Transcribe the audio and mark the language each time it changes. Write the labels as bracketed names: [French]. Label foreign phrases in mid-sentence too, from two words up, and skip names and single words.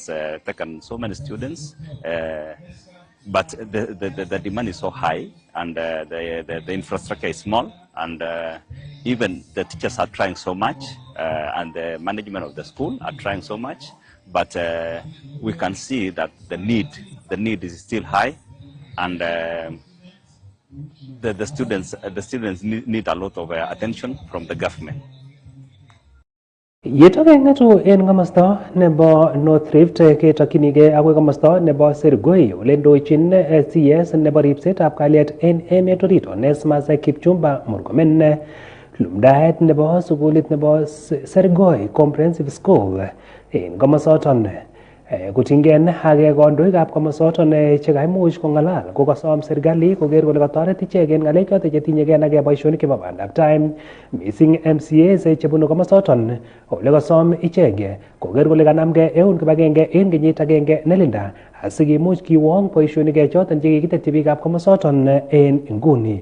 [English] taken so many students, but the demand is so high, and the infrastructure is small, and even the teachers are trying so much, and the management of the school are trying so much, but we can see that the need is still high, and the students need a lot of attention from the government. [Kalenjin] Yetokeng'etu en komosto nebo North Rift ketokchinigei akoi komosto nebo Sergoi ole ndochin CS nebo ripsetab kalyet en emet orit Onesmus Kipchumba Murkomen. Lumdaet nebo sukulit nebo Sergoi Comprehensive School en komosoton koting'en ak kandoikab komosoton chekaimuch kong'alal kokasom serikali koker kole katoret ichek en ng'alek choton chetinyegei ak boisionik chebo bandaptai, [English] missing MCAs [Kalenjin] chebunu komosoton ole kasom ichek koker kole kanamgei eun kibagenge en kenyit agenge nelinda asikimuch kiwong boisionik choton chekikitetyi biikab komosoton en nguni.